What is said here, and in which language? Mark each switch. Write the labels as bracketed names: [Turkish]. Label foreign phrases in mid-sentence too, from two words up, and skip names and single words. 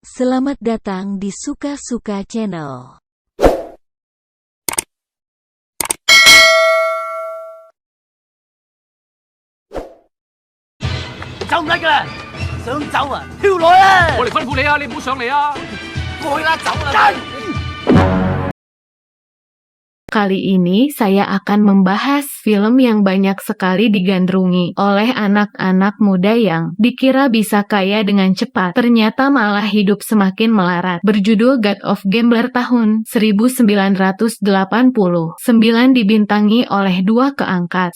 [Indonesian] Selamat datang di Suka-Suka Channel. [Cantonese] 走唔甩噶啦，想走啊，跳落啊！我嚟吩咐你啊，你唔好上嚟啊！過去啦，走啦！ [Indonesian] Kali ini saya akan membahas film yang banyak sekali digandrungi oleh anak-anak muda yang dikira bisa kaya dengan cepat, ternyata malah hidup semakin melarat. Berjudul God of Gambler tahun 1989, dibintangi oleh dua keangkat.